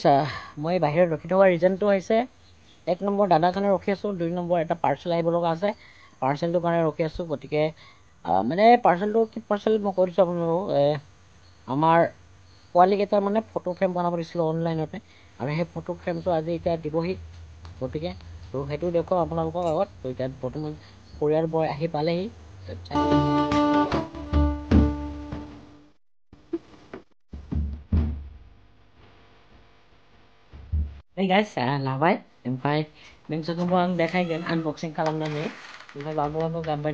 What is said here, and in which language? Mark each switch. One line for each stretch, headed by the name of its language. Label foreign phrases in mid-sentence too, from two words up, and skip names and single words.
Assamese: মই বাহিৰত ৰখি থকা ৰিজনটো হৈছে 1 নম্বৰ দাদাৰ কাৰণে ৰখি আছোঁ 2 নম্বৰ এটা পাৰ্চেল আহিব লগা আছে পাৰ্চেলটোৰ কাৰণে ৰখি আছোঁ গতিকে মানে পাৰ্চেলটো কি পাৰ্চেল মই কৈ দিছোঁ আপোনালোকক আমাৰ পোৱালীকেইটাৰ মানে
English: photo frame
Assamese: বনাব দিছিলোঁ অনলাইনতে আৰু সেই ফটো ফ্ৰেমটো আজি এতিয়া দিবহি গতিকে তো সেইটো দেখুৱাম আপোনালোকৰ আগত তো এতিয়া বৰ্তমান পৰিয়ালবোৰ আহি পালেহি
English: Hey guys,
Bodo: लाबाय ओमफ्राय नोंसोरखौबो आं देखायगोन आनबक्सिं खालामनानै ओमफ्राय बाबुआबो गाबबाय